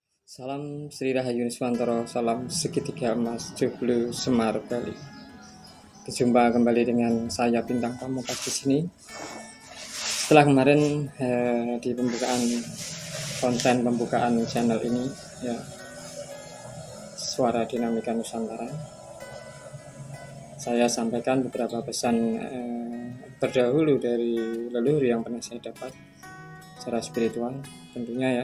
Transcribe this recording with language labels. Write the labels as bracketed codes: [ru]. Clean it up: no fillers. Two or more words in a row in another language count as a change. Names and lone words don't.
[id] Salam Sri Rahayu Niswantoro, salam segitiga emas Joglo Semar Bali. Berjumpa kembali dengan saya Bintang Pamungkas di sini. Setelah kemarin di konten pembukaan channel ini, ya, Suara Dinamika Nusantara, saya sampaikan beberapa pesan terdahulu dari leluhur yang pernah saya dapat secara spiritual, tentunya ya.